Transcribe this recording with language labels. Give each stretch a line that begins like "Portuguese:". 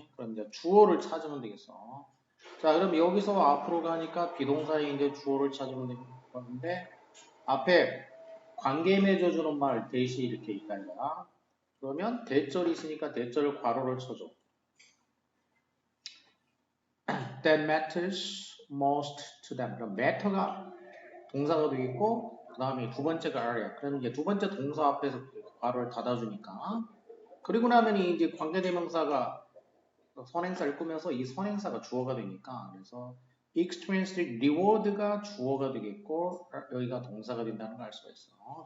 Korean: 그럼 이제 주어를 찾으면 되겠어. 자, 그럼 여기서 앞으로 가니까 비동사에 이제 주어를 찾으면 되는데 앞에 관계 맺어주는 말 대시 이렇게 있다 이거야. 그러면 대절이 있으니까 대절을 괄호를 쳐줘.
English: That matters most to them.
Korean: 그럼 matter가 동사가 되겠고 그 다음에 두 번째가 are야. 그럼 이제 두 번째 동사 앞에서 괄호를 닫아주니까 그리고 나면 이제 관계대명사가 선행사를 꾸면서 이 선행사가 주어가 되니까 그래서 extrinsic reward가 주어가 되겠고 여기가 동사가 된다는 걸 알 수가 있어.